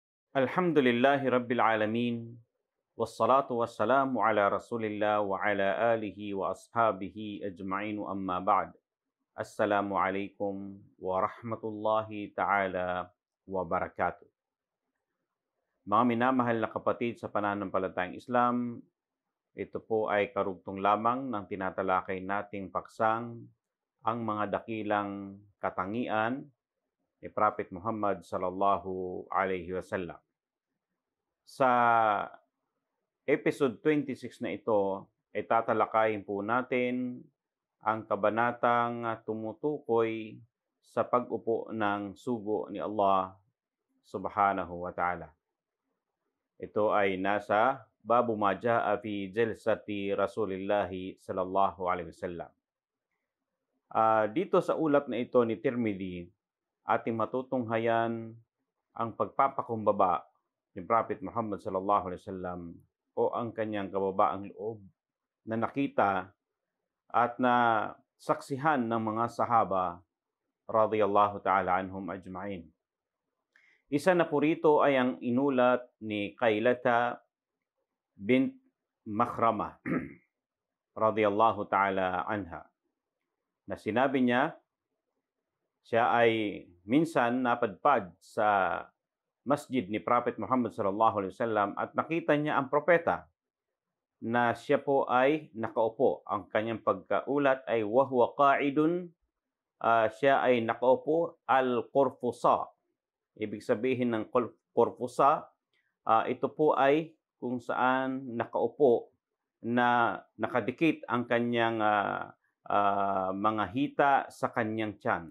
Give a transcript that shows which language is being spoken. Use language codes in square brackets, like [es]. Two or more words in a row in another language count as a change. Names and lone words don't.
[ar] الحمد لله رب العالمين. والصلاة والسلام على رسول الله وعلى آله وأصحابه أجمعين أما بعد. السلام عليكم ورحمة الله تعالى وبركاته. [tl] Mga minamahal na kapatid sa pananampalatayang Islam, ito po ay karugtong lamang ng tinatalakay nating paksang ang mga dakilang katangian ni Prophet Muhammad [ar] صلى الله عليه وسلم. [tl] Sa episode 26 na ito ay tatalakayin po natin ang kabanatang tumutukoy sa pag-upo ng sugo ni Allah [ar] سبحانه وتعالى. [tl] Ito ay nasa [ar] باب ما جاء في جلسة رسول الله صلى الله عليه وسلم. [tl] Dito sa ulat na ito ni Tirmidhi, ating matutunghayan ang pagpapakumbaba ni Prophet Muhammad [ar] صلى الله عليه وسلم [tl] o ang kanyang kababaang loob na nakita at na saksihan ng mga sahaba [ar] رضي الله تعالى عنهم أجمعين. [tl] Isa na po rito ay ang inulat ni Qailata bint Makhrama [ar] رضي الله تعالى عنها, [tl] na sinabi niya, siya ay minsan napadpad sa masjid ni Prophet Muhammad [ar] صلى الله عليه وسلم [tl] at nakita niya ang propeta na siya po ay nakaupo. Ang kanyang pagkaulat ay [ar] وهو قاعد, [tl] siya ay nakaupo al-qurfusa. Ibig sabihin ng qurfusa, ito po ay kung saan nakaupo na nakadikit ang kanyang mga hita sa kanyang tiyan.